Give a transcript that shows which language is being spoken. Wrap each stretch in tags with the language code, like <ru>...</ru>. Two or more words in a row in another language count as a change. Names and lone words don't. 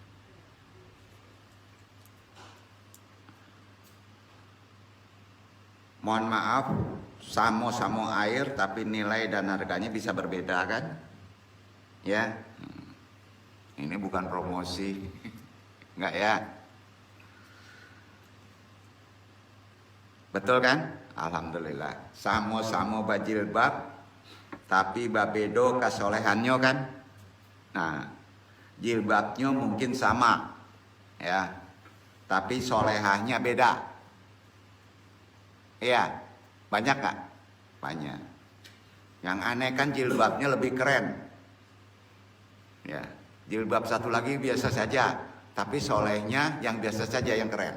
<id>Mohon maaf, samo-samo air, tapi nilai dan harganya bisa berbeda kan? Ya, ini bukan promosi, enggak ya? Betul kan? Alhamdulillah.</id> <min>Samo-samo bajilbab, tapi babedo kasolehannya kan?</min> <id>Nah, jilbabnya mungkin sama, ya, tapi solehahnya beda. Iya, banyak gak? Banyak. Yang aneh kan jilbabnya lebih keren. Ya, jilbab satu lagi biasa saja, tapi solehnya yang biasa saja yang keren.</id>